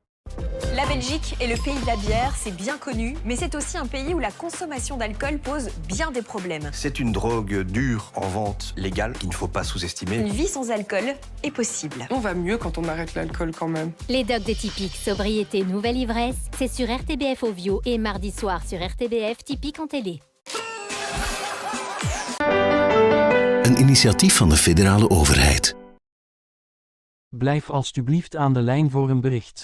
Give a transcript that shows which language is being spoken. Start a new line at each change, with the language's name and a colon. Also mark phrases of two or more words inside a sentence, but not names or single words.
French: La Belgique est le pays de la bière, c'est bien connu, mais c'est aussi un pays où la consommation d'alcool pose bien des problèmes. C'est une drogue dure en vente légale qu'il ne faut pas sous-estimer. Une vie sans alcool est possible. On va mieux quand on arrête l'alcool quand même. Les docs de Typique, sobriété, nouvelle ivresse, c'est sur RTBF Ovio et mardi soir sur RTBF Typique en télé.
Dutch: Een initiatief van de federale overheid. Blijf alstublieft aan de lijn voor een bericht.